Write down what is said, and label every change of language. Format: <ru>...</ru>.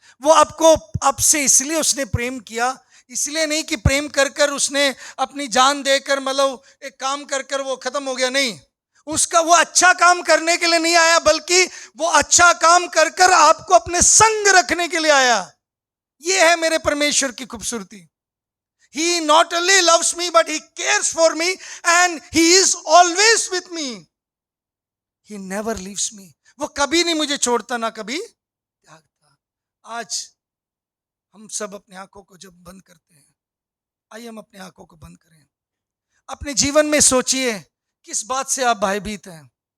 <hi>वो आपसे इसलिए उसने प्रेम किया, इसलिए नहीं कि प्रेम कर कर उसने अपनी जान देकर, मतलब एक काम कर कर वो खत्म हो गया, नहीं। उसका वो अच्छा काम करने के लिए नहीं आया, बल्कि वो अच्छा काम कर कर आपको अपने संग रखने के लिए आया। ये है मेरे परमेश्वर की खूबसूरती।</hi> <en>He not only loves me, but he cares for me and he is always with me. He never leaves me.</en> <hi>वो कभी नहीं मुझे छोड़ता, ना कभी त्यागता। आज हम सब अपनी आंखों को जब बंद करते हैं, आइए हम अपनी आंखों को बंद करें। अपने जीवन में सोचिए किस बात से आप भयभीत हैं।</hi>